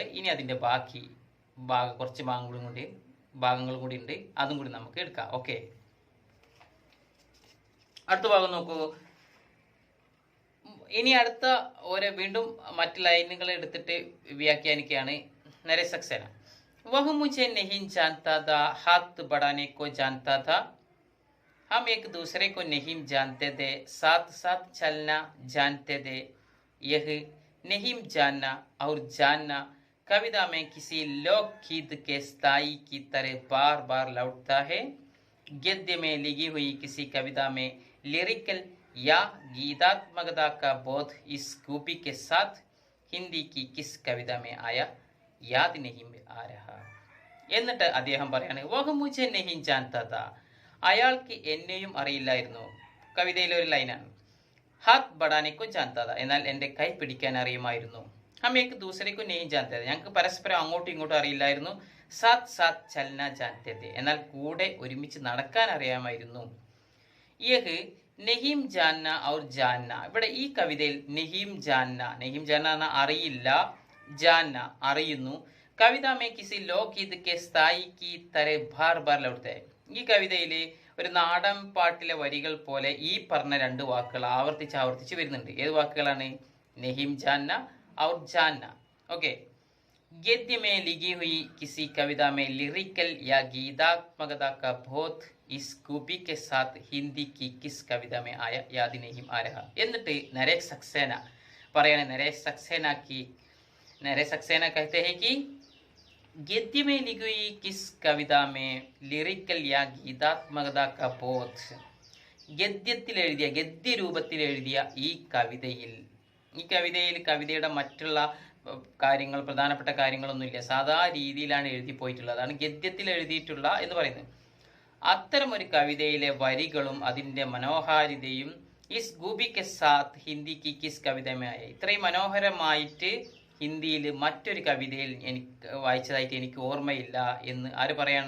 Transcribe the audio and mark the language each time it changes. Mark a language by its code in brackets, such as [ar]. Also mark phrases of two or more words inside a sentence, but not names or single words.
[ml] ഇനി അതിൻ്റെ ബാക്കി കുറച്ച് ഭാഗങ്ങളും കൂടി ഉണ്ട്, അതും കൂടി നമുക്ക് എടുക്കാം. ഓക്കെ, അടുത്ത ഭാഗം നോക്കൂ. ഇനി അടുത്ത വീണ്ടും മറ്റ് ലൈനുകൾ എടുത്തിട്ട് വ്യാഖ്യാനിക്കുകയാണ് നരേഷ് സക്സേന. [hi] വഹ് മുझे नहीं जानता था, हाथ बढ़ाने को जानता था, हम एक दूसरे को नहीं जानते थे, साथ साथ चलना जानते थे. यह नहीं जानना और जानना कविता में किसी लोकगीत के स्थाई की तरह बार बार लौटता है. गद्य में लिखी हुई किसी कविता में लिरिकल या गीतात्मकता का बोध इस खूबी के साथ हिंदी की किस कविता में आया, याद नहीं आ रहा. [ml] എന്നിട്ട് അദ്ദേഹം പറയാണ്, [hi] वह मुझे नहीं जानता था, [ml] അയാൾക്ക് എന്നെയും അറിയില്ലായിരുന്നു. കവിതയിലെ ഒരു ലൈനാണ്. [hi] हाथ बढ़ानेको जानता था, [ml] എന്നാൽ എൻ്റെ കൈ പിടിക്കാൻ അറിയുമായിരുന്നു. [hi] हम एक दूसरेको नहीं जानते थे, [ml] ഞങ്ങൾക്ക് പരസ്പരം അങ്ങോട്ടും ഇങ്ങോട്ടും അറിയില്ലായിരുന്നു. [hi] साथ साथ चलना जानते थे, [ml] എന്നാൽ കൂടെ ഒരുമിച്ച് നടക്കാൻ അറിയാമായിരുന്നു. [hi] यह नहीं जानना और जानना, [ml] ഇവിടെ ഈ കവിതയിൽ [hi] नहीं जानना [ml] എന്ന അറിയില്ല, ജാന്ന അറിയുന്നു. [hi] कविता में किसी लोकगीत के स्थाई की तरह बार बार लौटते, [ml] ഈ കവിതയിൽ ഒരു നാടൻ പാട്ടിലെ വരികൾ പോലെ ഈ പറഞ്ഞ രണ്ട് വാക്കുകൾ ആവർത്തിച്ച് വരുന്നുണ്ട്. ഏത് വാക്കുകളാണ്? [hi] नहीं जानना और जानना. [ml] ഓക്കെ, [hi] गद्य में लिखी हुई किसी कविता में लिरिकल या गीतात्मकता का बोध इस खूबी के साथ हिंदी की किस कविता में आया, याद नहीं आ रहा. [ml] എന്നിട്ട് നരേഷ് സക്സേന പറയാണ്, നരേഷ് സക്സേന [hi] कहते हैं कि गद्य में लिखी हुई किस कविता में लिरिकल या गीतात्मकता का बोध [ml] ഗദ്യത്തിൽ എഴുതിയ ഗദ്യ രൂപത്തിൽ എഴുതിയ ഈ കവിതയിൽ കവിതയുടെ മറ്റുള്ള കാര്യങ്ങൾ പ്രധാനപ്പെട്ട കാര്യങ്ങളൊന്നുമില്ല, സാധാ രീതിയിലാണ് എഴുതി പോയിട്ടുള്ളത്. അതാണ് ഗദ്യത്തിൽ എഴുതിയിട്ടുള്ള എന്ന് പറയുന്നത്. അത്തരം ഒരു കവിതയിലെ വരികളും അതിൻ്റെ മനോഹാരിതയും [hi] इस खूबी के साथ हिंदी की किस [ml] കവിതമായ ഇത്രയും മനോഹരമായിട്ട് ഹിന്ദിയിൽ മറ്റൊരു കവിതയിൽ എനിക്ക് വായിച്ചതായിട്ട് എനിക്ക് ഓർമ്മയില്ല എന്ന് ആര് പറയാണ്?